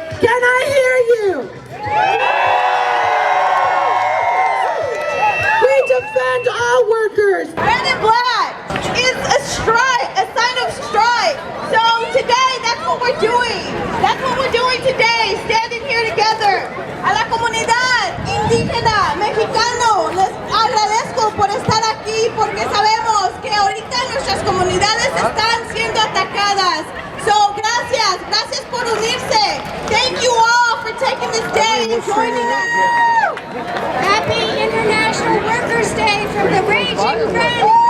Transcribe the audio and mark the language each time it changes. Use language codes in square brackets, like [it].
[en] Can I hear you? We defend all workers. Red and black is a strike, a sign of strike. So today, that's what we're doing. That's what we're doing today, standing here together. [es] A la comunidad indígena, mexicano, les agradezco por estar aquí porque sabemos que ahorita nuestras comunidades están siendo atacadas. So, gracias por unirse. [en] Thank you all for taking this day and joining us. Happy International Workers' Day from the Raging Red.